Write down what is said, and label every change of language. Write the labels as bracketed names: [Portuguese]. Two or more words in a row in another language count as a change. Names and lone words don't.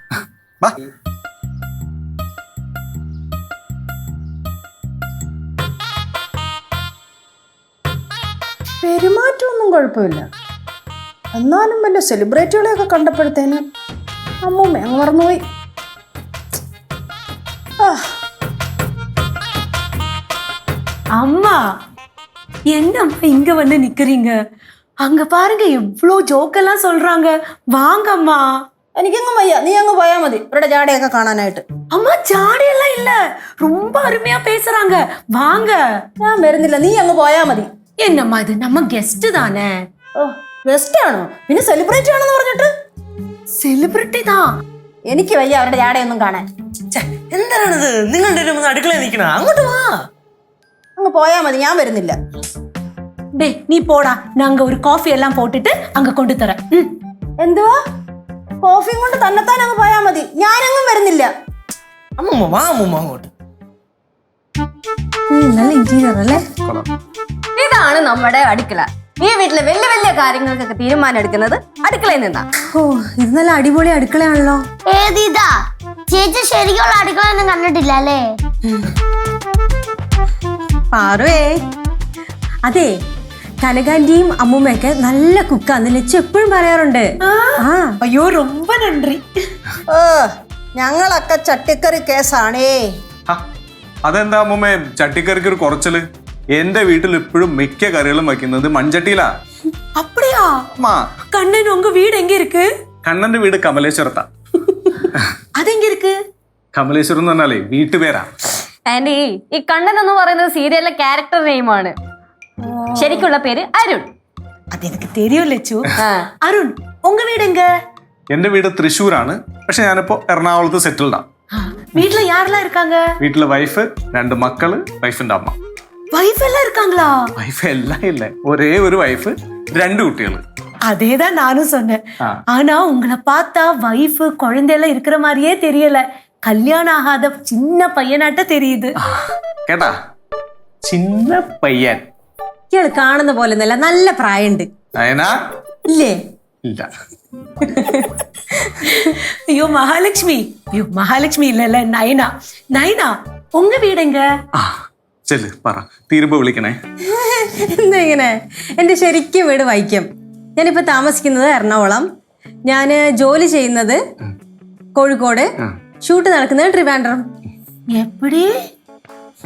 [Malayalam] പെരുമാറ്റമൊന്നും കുഴപ്പമില്ല, എന്നാലും വല്ല സെലിബ്രിറ്റികളെയൊക്കെ കണ്ടപ്പോഴത്തേന് അമ്മൂമ്മ അങ്ങ് മറന്നുപോയി. [Tamil] அம்மா என்னம்மா இங்க வந்து நிக்கிறீங்க? அங்க பாருங்க எவ்வளோ ஜோக்கெல்லாம் சொல்றாங்க. வாங்கம்மா. [Malayalam] എനിക്കങ്ങ് വയ്യ, നീ അങ്ങ് പോയാ മതി ഇവരുടെ ജാടയൊക്കെ കാണാനായിട്ട്. [Tamil] அம்மா ஜாடியெல்லாம் இல்ல, ரொம்ப அருமையா பேசுறாங்க. வாங்க. [Malayalam] ഞാൻ വരുന്നില്ല, നീ അങ്ങ് പോയാ മതി. [Tamil] என்னம்மா இது நம்ம கெஸ்ட் தானே? [Malayalam] ഓ, ഗസ്റ്റ് ആണോ? പിന്നെ സെലിബ്രിറ്റി ആണെന്ന് പറഞ്ഞിട്ട്? [Tamil] സെലിബ്രിറ്റി தான். [Malayalam] എനിക്ക് വയ്യ അവരുടെ ജാടയൊന്നും കാണാൻ. എന്താണിത്? നിങ്ങളുടെ അടുക്കളയിൽ നിൽക്കണ? അങ്ങോട്ട് വാ. അങ്ങ് പോയാ മതി, ഞാൻ വരുന്നില്ല. [Tamil] டே நீ போடா, நாங்க ஒரு காஃபி எல்லாம் போட்டுட்டு அங்க கொண்டு தரேன். [Malayalam] എന്തുവാ? കോഫിയും കൊണ്ട് തന്നെത്താൻ അങ്ങ് പോയാ മതി, ഞാനങ്ങും വരുന്നില്ല. അമ്മൂമ്മ വാ, അമ്മൂമ്മ അങ്ങോട്ട്. നല്ല ഇന്റീരിയർ അല്ലേ? ഇതാണ് നമ്മുടെ അടുക്കള. ഈ വീട്ടിലെ വലിയ വലിയ കാര്യങ്ങൾക്കൊക്കെ തീരുമാനം എടുക്കുന്നത് അടുക്കളയിൽ നിന്നാ. ഓ, ഇത് നല്ല അടിപൊളി അടുക്കളയാണല്ലോ. ഏതിതാ? ചേച്ചി ശരിക്കുള്ള അടുക്കള ഒന്നും കണ്ടിട്ടില്ല അല്ലേ? പാറുവേ, അതെ കനകാന്റിയും അമ്മൂമ്മയൊക്കെ നല്ല കുക്കാന്ന് ലച്ചു എപ്പോഴും പറയാറുണ്ട്. [Tamil] ஐயோ ரொம்ப நன்றி. [Malayalam] ഓ, ഞങ്ങളൊക്കെ ചട്ടിക്കറി കേസാണേ. അതെന്താ അമ്മൂമ്മ ചട്ടിക്കറിക്ക് ഒരു കുറച്ചല്? എന്റെ വീട്ടിൽ ഇപ്പോഴും മിക്ക കറികളും വയ്ക്കുന്നത് മൺചട്ടിയിലാ. [Tamil] அப்படியா? கண்ணன் உங்க வீடு எங்க இருக்கு? [Malayalam] കണ്ണന്റെ വീട് കമലേശ്വരത്താ. [Tamil] அது எங்க இருக்கு? [Malayalam] കമലേശ്വരം എന്ന് പറഞ്ഞാലേ വീട്ടുപേരാ. ആന്റി, ഈ കണ്ണൻ എന്ന് പറയുന്നത് സീരിയലിലെ [English] character nameആണ്. [Malayalam] ശരിക്കുള്ള പേര് അരുൺ. [Tamil] அது எனக்கு தெரியும் லட்சு. அருண் உங்க வீடு எங்க? [Malayalam] എന്റെ വീട് തൃശ്ശൂരാണ്, പക്ഷെ ഞാനിപ്പോ എറണാകുളത്ത് സെറ്റിൽഡാ. [Tamil] வீட்ல யாரெல்லாம் இருக்காங்க? [Malayalam] വീട്ടിലെ വൈഫ്, 2 മക്കള്, വൈഫിന്റെ അമ്മ. [Tamil] வைஃப் எல்லாம் இருக்காங்களா? [Malayalam] വൈഫ് എല്ലാം ഇല്ല, ഒരേ ഒരു വൈഫ്, 2 കുട്ടികള്. [Tamil] அதேதான் நானும் சொன்னேன். ஆனா உங்களை பார்த்தா வைஃப் குழந்தையெல்லாம் இருக்கிற மாதிரியே தெரியல. கல்யாணம் ஆகாத சின்ன பையனாட்ட தெரியுது. [Malayalam] കേട്ടാ, [Tamil] சின்ன பையன். [Malayalam] ഇയാള് കാണുന്ന പോലെ നല്ല പ്രായമുണ്ട്. നയനാ ഇല്ലേ? ഇല്ല. [Tamil] ஐயோ மகாலட்சுமி. ஐயோ மகாலட்சுமி இல்ல நயனா. நயனா உங்க வீடுங்க? [Malayalam] ചെല്ല് പറ, തീരുമ്പോ വിളിക്കണേ. എന്താ ഇങ്ങനെ? എന്റെ ശരിക്കും വീട് വൈക്കം. ഞാനിപ്പോ താമസിക്കുന്നത് എറണാകുളം. ഞാന് ജോലി ചെയ്യുന്നത് കോഴിക്കോട്, ഷൂട്ട് നടക്കുന്നത് ട്രിവാൻഡ്രം.